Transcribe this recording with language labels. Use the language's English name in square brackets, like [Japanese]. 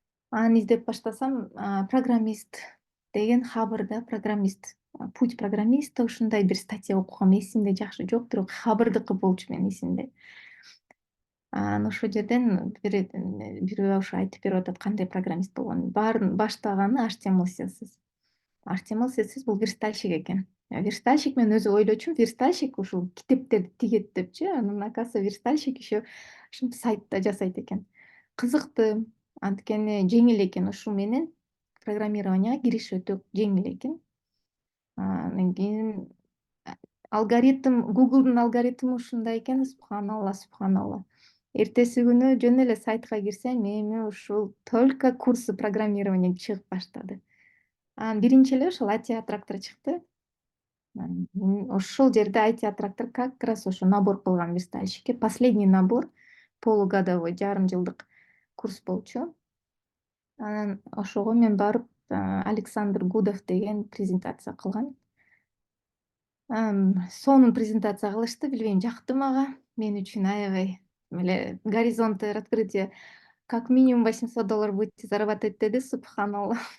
[Kyrgyz] Аны издеп баштасам, программист деген хабарда программист, [Russian] путь программиста, [Kyrgyz] ушундай бир статья окугам, эсимде жакшы жок, бирок хабардыкы болчу менин эсимде. Анан ошол жерден бирөө ошо айтып берип атат кандай программист болгонун. Баарын баштаганы HTML CSS. HTML CSS бул верстальщик экен. Верстальщик, мен өзү ойлочумун, верстальщик ушул китептерди тигет депчи. Анан [Russian] оказывается верстальщик еще [Kyrgyz] ушинтип сайтта жасайт экен. Кызыкты, анткени жеңил экен. Ушул менен программированияга кириш өтө жеңил экен. Анан кийин алгоритм, Google'дун алгоритми ушундай экен, субханалла, субханалла. Эртеси күнү жөн эле сайтка кирсем, эми ушул [Russian] только курсы программирования [Kyrgyz] чыгып баштады. Анан биринчи эле ошол ITA трактор чыкты. Ошол жерде ITA трактор [Russian] как раз [Kyrgyz] ошо набор кылган верстальщикке. [Russian] Последний набор, полугодовой, [Kyrgyz] жарым жылдык курс болчу. Анан ошого мен барып, Александр Гудов деген презентация кылган. Сонун презентация кылышты, билбейм, жакты мага. Мен үчүн аябай эле [Russian] горизонты открытия. Как минимум $800 будете зарабатывать [Kyrgyz] деди, [Russian] субханалла.